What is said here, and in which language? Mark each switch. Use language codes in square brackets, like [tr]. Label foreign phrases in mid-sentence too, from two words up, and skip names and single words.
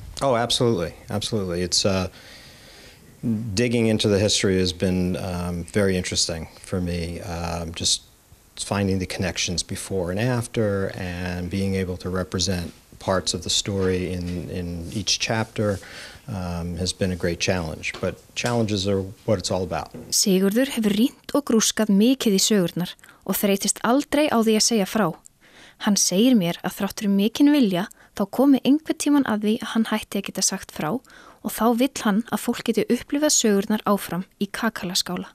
[en] Oh, absolutely, absolutely. It's digging into the history has been very interesting for me. Just finding the connections before and after, and being able to represent parts of the story in each chapter has been a great challenge. But challenges are what it's all about. [is] Sigurður hefur rýnt og grúskað mikið í sögurnar og þreytist aldrei á því að segja frá. Hann segir mér að þráttur mikinn vilja þá komi einhvern tíman að því að hann hætti að geta sagt frá og þá vill hann að fólk geti upplifað sögurnar áfram í Kakala-skála.